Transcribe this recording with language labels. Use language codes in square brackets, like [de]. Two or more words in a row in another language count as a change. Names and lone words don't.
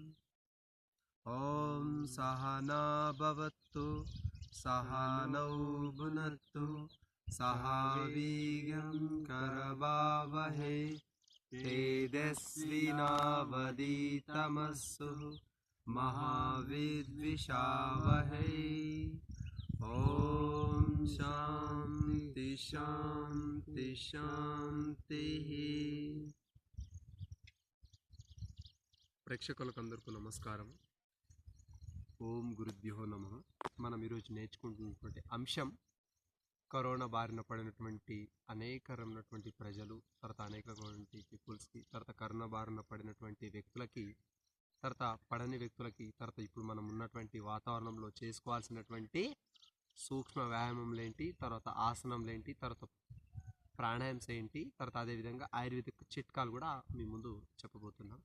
[sa] ॐ सहना भवतु सहनौ भुनक्तु सह वीर्यं करवावहै तेजस्विनावधीतमस्तु मा विद्विषावहै। ॐ शान्ति शान्ति शान्तिः। [te] ప్రేక్షకులకు నమస్కారం. [sa] ఓం గురుభ్యో నమః. [te] మనం ఈరోజు నేర్చుకుంటున్నటువంటి అంశం కరోనా బారిన పడినటువంటి అనేకమైనటువంటి ప్రజలు, తర్వాత అనేకమైనటువంటి పీపుల్స్కి, తర్వాత కరోనా బారిన పడినటువంటి వ్యక్తులకి, తర్వాత పడని వ్యక్తులకి, తర్వాత ఇప్పుడు మనం ఉన్నటువంటి వాతావరణంలో చేసుకోవాల్సినటువంటి సూక్ష్మ వ్యాయామంలేంటి, తర్వాత ఆసనంలేంటి, తర్వాత ప్రాణాయామ్స్ ఏంటి, తర్వాత అదేవిధంగా ఆయుర్వేదిక్ చిట్కాలు కూడా మీ ముందు చెప్పబోతున్నాం.